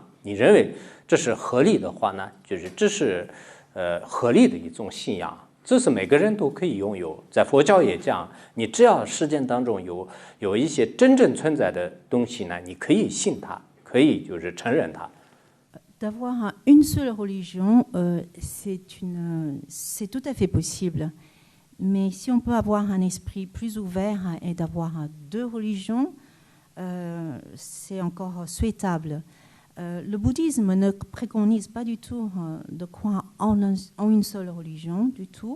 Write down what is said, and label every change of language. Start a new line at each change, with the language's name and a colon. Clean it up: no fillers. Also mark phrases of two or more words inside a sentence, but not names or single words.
Chinese: 你认为这是合理的话呢，就是这是合理的一种信仰，这是每个人都可以拥有。在佛教也这样，你只要世间当中有一些真正存在的东西呢，你可以信它，可以就是承认它。
French: D'avoir une seule religion, c'est tout à fait possible. Mais si on peut avoir un esprit plus ouvert et d'avoir deux religions, c'est encore souhaitable. Le bouddhisme ne préconise pas du tout de croire en une seule religion, du tout.